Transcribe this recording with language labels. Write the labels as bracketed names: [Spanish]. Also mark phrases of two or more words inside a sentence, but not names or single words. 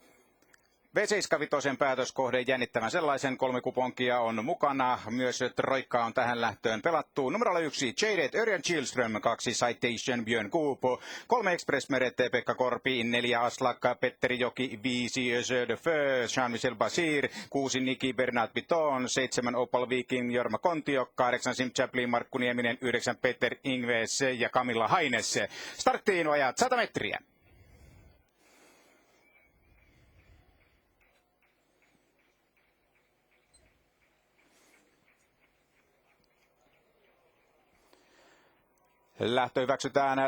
[Finnish] V7-vitosen päätöskohde jännittävän sellaisen, 3 kuponkia on mukana. Myös troikka on tähän lähtöön pelattu. Numerolla 1 Jaded Örjan Kihlström, 2 Citation Björn Goop, 3 Express Meret Pekka Korpi, 4 Aslak Petteri Joki, 5 Jeu de Feu Jean-Michel Basir, 6 Niki Bernard Piton, 7 Opal Viking Jorma Kontio, 8 Sim Chaplin Markku Nieminen, 9 Peter Ingves ja Camilla Haines. Starttiin ajat 100 metriä. Lähtö hyväksytään.